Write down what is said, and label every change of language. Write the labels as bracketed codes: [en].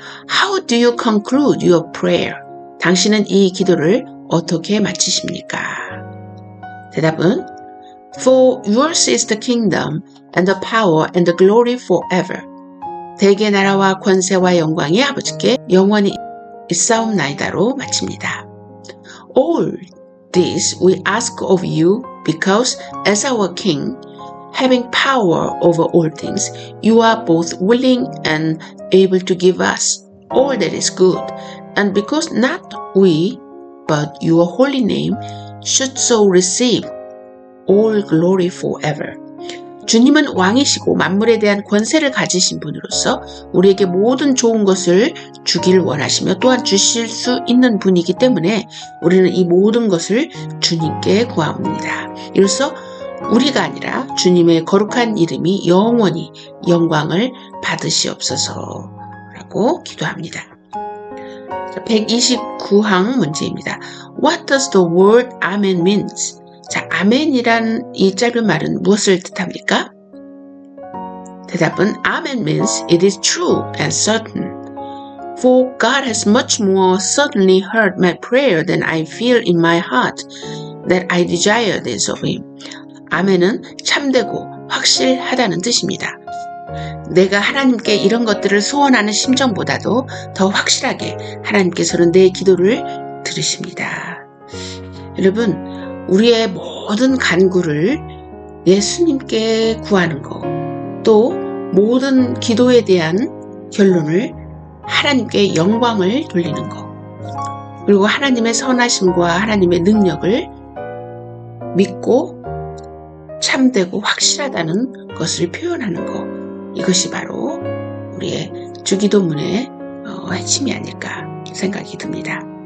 [en] How do you conclude your prayer? [ko] 당신은 이 기도를 어떻게 마치십니까? 대답은 [en] For yours is the kingdom and the power and the glory forever. [ko] 대개 나라와 권세와 영광이 아버지께 영원히 있사옵나이다로 마칩니다. [en] All this we ask of you because as our King, having power over all things, you are both willing and able to give us all that is good, and because not we, but your holy name should so receive all glory forever. [ko] 주님은 왕이시고 만물에 대한 권세를 가지신 분으로서 우리에게 모든 좋은 것을 주길 원하시며 또한 주실 수 있는 분이기 때문에 우리는 이 모든 것을 주님께 구합니다. 이로써 우리가 아니라 주님의 거룩한 이름이 영원히 영광을 받으시옵소서라고 기도합니다. 129항 문제입니다. [en] What does the word Amen means? [ko] 자, 아멘이란 이 짧은 말은 무엇을 뜻합니까? 대답은 [en] Amen means it is true and certain. For God has much more certainly heard my prayer than I feel in my heart that I desire this of Him. [ko] 아멘은 참되고 확실하다는 뜻입니다. 내가 하나님께 이런 것들을 소원하는 심정보다도 더 확실하게 하나님께서는 내 기도를 들으십니다. 여러분, 우리의 모든 간구를 예수님께 구하는 것, 또 모든 기도에 대한 결론을 하나님께 영광을 돌리는 것, 그리고 하나님의 선하심과 하나님의 능력을 믿고 참되고 확실하다는 것을 표현하는 것, 이것이 바로 우리의 주기도문의 핵심이 아닐까 생각이 듭니다.